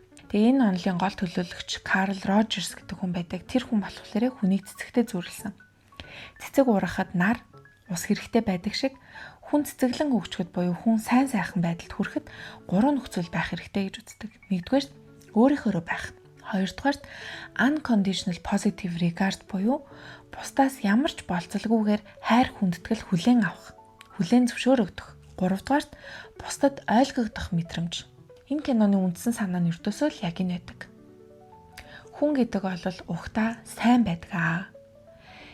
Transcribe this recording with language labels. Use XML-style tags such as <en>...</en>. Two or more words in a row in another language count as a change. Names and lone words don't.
<mn>Тэгээ энэ онолын гол төлөөлөгч Карл Рожерс гэдэг хүн байдаг. Тэр хүн болохоор хүнийг цэцэгтэй зүйрлсэн. Цэцэг урахад нар ус хэрэгтэй байдаг шиг хүн цэцэглэн хөгжөхөд буюу хүн сайн сайхан байдалд хүрэхэд гурван нөхцөл байх хэрэгтэй гэж үздэг. Нэгдүгээрт өөрийнхөө байх. Хоёрдугаарт</mn> <en>unconditional positive regard</en> <mn>буюу бусдаас ямар ч болцолгүйгээр хайр хүндэтгэл хүлээн авах, хүлээн зөвшөөрөгдөх. Гуравдугаарт бусдад ойлгогдох мэдрэмж. Энэ киноны үндсэн санаа нь ертөөсөө л яг энэ байдаг. Хүн гэдэг бол ухтаа сайн байдаг аа.</mn>